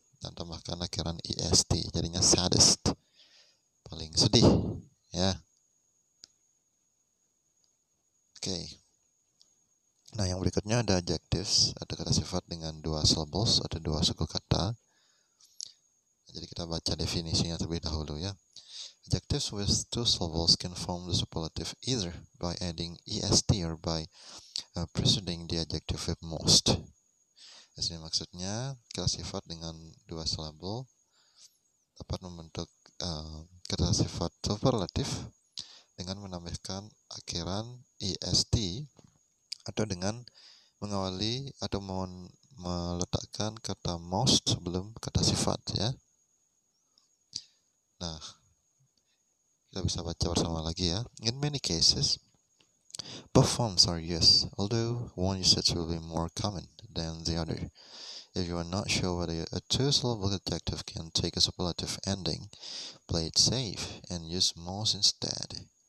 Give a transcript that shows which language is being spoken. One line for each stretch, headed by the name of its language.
Indonesian: Dan tambahkan akhiran est, jadinya saddest, paling sedih, ya. Oke. Nah, yang berikutnya ada adjectives, ada kata sifat dengan 2 syllables, ada 2 suku kata. Jadi kita baca definisinya terlebih dahulu, ya.
English: Adjectives with 2 syllables can form the superlative either by adding est or by preceding the adjective with most.
Indonesian: Di sini maksudnya kata sifat dengan 2 syllable dapat membentuk kata sifat superlatif dengan menambahkan akhiran est atau dengan mengawali atau meletakkan kata most sebelum kata sifat, ya. Nah, kita bisa baca bersama lagi, ya.
English: In many cases, both forms are used, although one usage will be more common than the other. If you are not sure whether a two-syllable adjective can take a superlative ending, play it safe and use most instead.